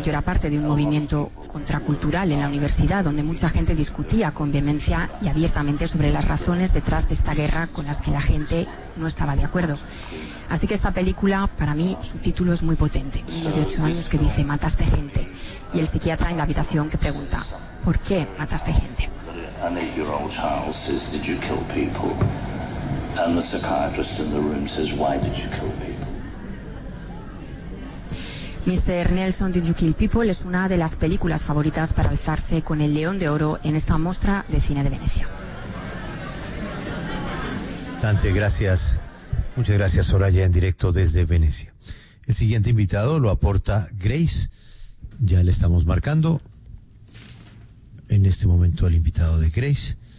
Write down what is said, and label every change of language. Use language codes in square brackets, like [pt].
[es] Yo era parte de un movimiento contracultural en la universidad donde mucha gente discutía con vehemencia y abiertamente sobre las razones detrás de esta guerra con las que la gente no estaba de acuerdo. Así que esta película, para mí, su título es muy potente. Un niño de 8 años que dice, mataste gente. Y el psiquiatra en la habitación que pregunta, ¿por qué mataste gente? [en] An 8-year-old child says, did you kill people? And the psychiatrist in the room says, why did you kill people? Mr. Nelson, Did You Kill People? [es] Es una de las películas favoritas para alzarse con el León de Oro en esta muestra de cine de Venecia. Dante, gracias. Muchas gracias, Soraya, en directo desde Venecia. El siguiente invitado lo aporta Grace. Ya le estamos marcando en este momento al invitado de Grace.